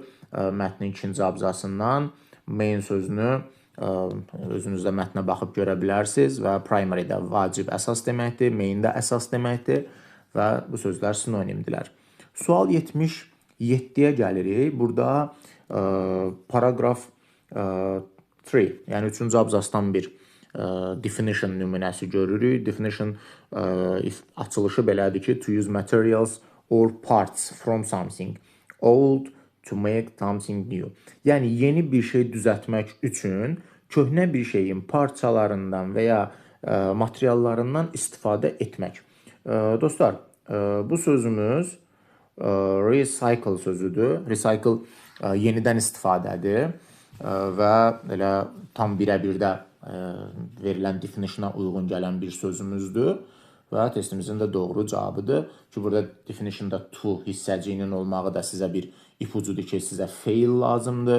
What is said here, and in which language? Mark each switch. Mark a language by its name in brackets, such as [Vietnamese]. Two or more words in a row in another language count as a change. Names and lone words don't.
[Azerbaijani] Mətnin ikinci abzasından main sözünü özünüz də mətnə baxıb görə bilərsiniz və primary də vacib əsas deməkdir, main də əsas deməkdir və bu sözlər sinonimdirlər. Sual 77-yə gəlirik. Burada paragraf 3, yəni 3-cü abzasdan bir definition nümunəsi görürük. Definition açılışı belədir ki, [English] to use materials or parts from something old to make something new. [Azerbaijani] Yəni yeni bir şey düzəltmək üçün köhnə bir şeyin parçalarından və ya materiallarından istifadə etmək. Dostlar, bu sözümüz recycle sözüdür. Recycle yenidən istifadədir və elə tam birə-bir də verilən definitiona uyğun gələn bir sözümüzdür və testimizin də doğru cavabıdır ki, burada definitionda to hissəciyinin olmağı da sizə bir ipucudur ki, sizə fail lazımdır.